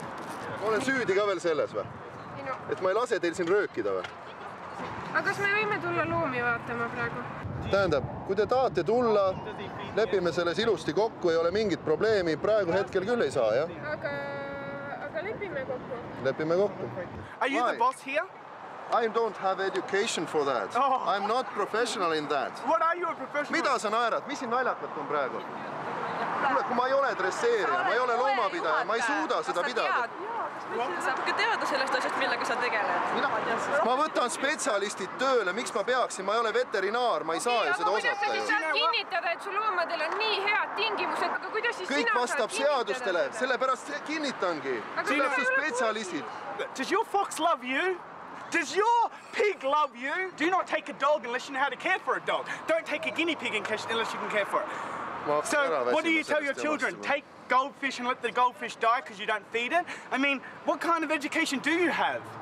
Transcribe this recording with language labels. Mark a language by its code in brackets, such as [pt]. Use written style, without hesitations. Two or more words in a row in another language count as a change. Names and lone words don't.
[et] Ma olen süüdi ka veel selles või? Et ma ei lase teil siin röökida või? Aga kas me võime tulla loomi vaatama praegu? Tähendab, kui te tahate tulla, lepime selles ilusti kokku, ei ole mingit probleemi. Praegu hetkel küll ei saa, jah? Aga lepime kokku. Lepime kokku. [en] Are you the boss here? I don't have education for that. I'm not professional in that. What are you a professional? [et] Mida sa naerad? Mis siin naljakat on praegu? Kuule, kui ma ei ole dresseerija, ma ei ole loomapidaja, ma ei suuda seda pidada. Saab ka teada sellest asjast, millega sa tegeled. Ma võtan spetsialistid tööle, miks ma peaksin, ma ei ole veterinaar, ma ei saa ju seda osata. Aga kuidas sa siis saad kinnitada, et su loomadel on nii head tingimused, aga kuidas siis kõik vastab seadustele, sellepärast kinnitangi. Tuleb su spetsialistid. [en] Does your fox love you? Does your pig love you? Do not take a dog unless you know how to care for a dog. Don't take a guinea pig unless you can care for it. So what do you tell your children? Take goldfish and let the goldfish die because you don't feed it? I mean, what kind of education do you have?